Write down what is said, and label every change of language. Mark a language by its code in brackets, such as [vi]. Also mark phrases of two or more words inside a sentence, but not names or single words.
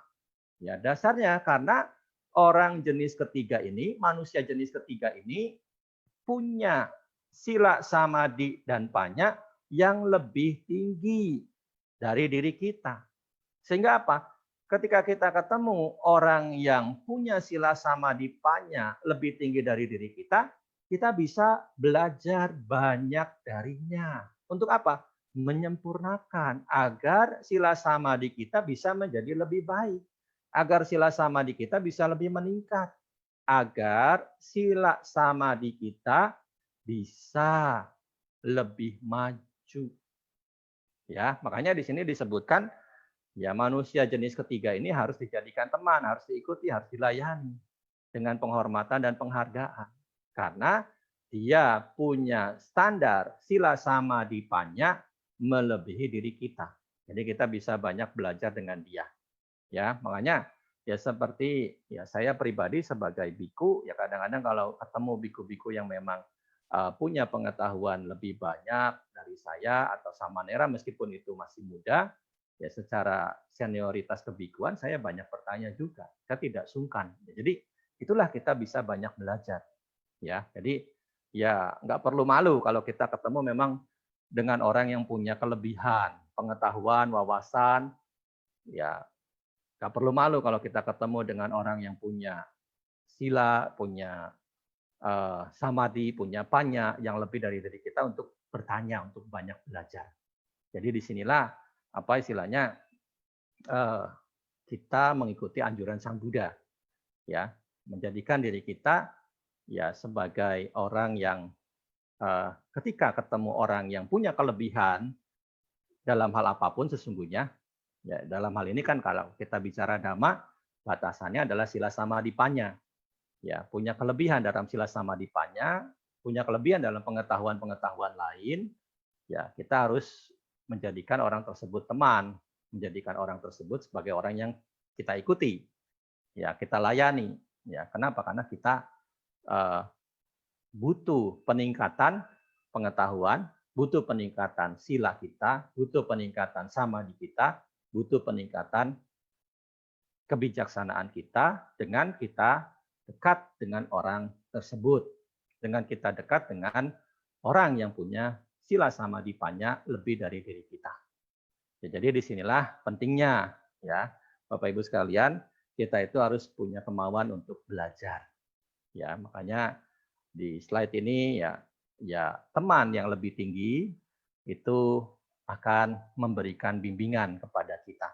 [id] Ya, dasarnya karena orang jenis ketiga ini, manusia jenis ketiga ini punya sila, samadhi, dan panya yang lebih tinggi dari diri kita. Sehingga apa? Ketika kita ketemu orang yang punya sila, samadhi, panya lebih tinggi dari diri kita bisa belajar banyak darinya. Untuk apa? Menyempurnakan agar sila samadhi kita bisa menjadi lebih baik. Agar sila samadhi kita bisa lebih meningkat. Agar sila samadhi kita bisa lebih maju. Ya, makanya di sini disebutkan ya, manusia jenis ketiga ini harus dijadikan teman, harus diikuti, harus dilayani dengan penghormatan dan penghargaan. Karena dia punya standar sila samadhi panya melebihi diri kita. Jadi kita bisa banyak belajar dengan dia. Ya, makanya ya seperti ya saya pribadi sebagai biku, ya kadang-kadang kalau ketemu biku-biku yang memang punya pengetahuan lebih banyak dari saya atau samanera meskipun itu masih muda, ya secara senioritas kebikuan saya banyak bertanya juga. Saya tidak sungkan. Jadi itulah kita bisa banyak belajar. Ya, jadi ya nggak perlu malu kalau kita ketemu memang dengan orang yang punya kelebihan, pengetahuan, wawasan. Ya, nggak perlu malu kalau kita ketemu dengan orang yang punya sila, punya samadhi, punya panya yang lebih dari diri kita untuk bertanya, untuk banyak belajar. Jadi disinilah apa istilahnya kita mengikuti anjuran Sang Buddha, ya, menjadikan diri kita ya sebagai orang yang ketika ketemu orang yang punya kelebihan dalam hal apapun sesungguhnya, ya dalam hal ini kan kalau kita bicara dhamma batasannya adalah sila samadhi panya, ya punya kelebihan dalam sila samadhi panya, punya kelebihan dalam pengetahuan-pengetahuan lain, ya kita harus menjadikan orang tersebut teman, menjadikan orang tersebut sebagai orang yang kita ikuti, ya kita layani. Ya, kenapa? Karena kita butuh peningkatan pengetahuan, butuh peningkatan sila kita, butuh peningkatan samadhi kita, butuh peningkatan kebijaksanaan kita dengan kita dekat dengan orang tersebut. Dengan kita dekat dengan orang yang punya sila samadhi panya lebih dari diri kita. Ya, jadi disinilah pentingnya, ya Bapak Ibu sekalian, kita itu harus punya kemauan untuk belajar. Ya, makanya di slide ini ya teman yang lebih tinggi itu akan memberikan bimbingan kepada kita.